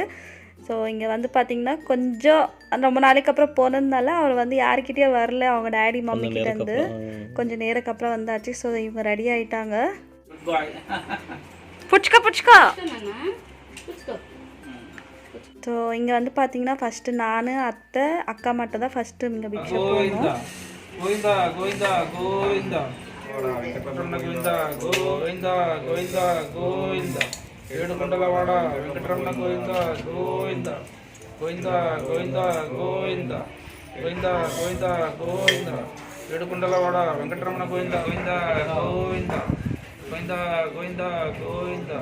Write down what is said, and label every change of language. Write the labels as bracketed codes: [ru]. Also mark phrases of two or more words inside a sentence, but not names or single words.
[ta] ஸோ இங்கே பார்த்திங்கன்னா கொஞ்சம் ரொம்ப நாளைக்கு அப்புறம் போனதுனால அவர் யாருக்கிட்டே வரல, அவங்க [en] daddy mummy [ta] கிட்டேருந்து கொஞ்சம் நேரத்துக்கு அப்புறம் வந்தாச்சு. ஸோ இவங்க ரெடி ஆகிட்டாங்க. புச்சுக்கா ஸோ இங்கே பார்த்தீங்கன்னா ஃபஸ்ட்டு நான் அத்தை அக்கா மட்டும் தான் ஃபஸ்ட்டு இங்கே பிக்ஷை போடணும். [te] గోవిందా గోవిందా గోవిందా వెంకటరమణ గోవిందా గోవిందా గోవిందా గోవిందా ఏడుకొండలవాడ వెంకటరమణ గోవిందా గోవిందా గోవిందా గోవిందా గోవిందా గోవిందా గోవిందా గోవిందా ఏడుకొండలవాడ వెంకటరమణ గోవిందా గోవిందా గోవిందా గోవిందా గోవిందా గోవిందా